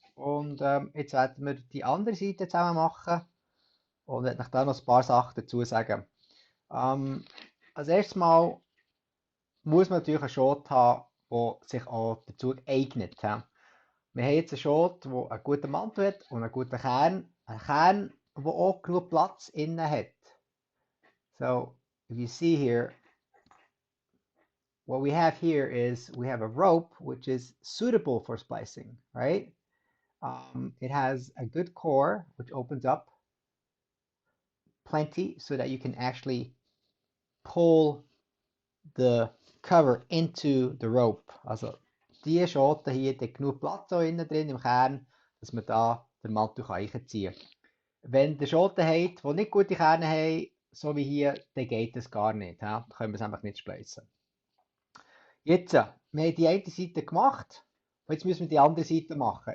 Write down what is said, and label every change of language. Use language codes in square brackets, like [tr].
[de] Und jetzt werden wir die andere Seite zusammen machen und werde euch da noch ein paar Sachen dazu sagen. Als erstes Mal muss man natürlich einen Schot haben, der sich auch dazu eignet. Wir haben jetzt einen Schot, der einen guten Mantel hat und einen guten Kern. Einen Kern, der auch genug Platz innen hat. [en] So, if you see here, what we have here is we have a rope which is suitable for splicing, right? It has a good core which opens up plenty so that you can actually pull the cover into the rope. [de] Also die Schote hier hat genug Platz da innen drin im Kern, dass man da den Mantel einziehen kann. Wenn der Schote hat, die nicht gute Kerne haben, so wie hier, dann geht das gar nicht. Ja? Dann können wir es einfach nicht splicen. Jetzt, wir haben die eine Seite gemacht und jetzt müssen wir die andere Seite machen.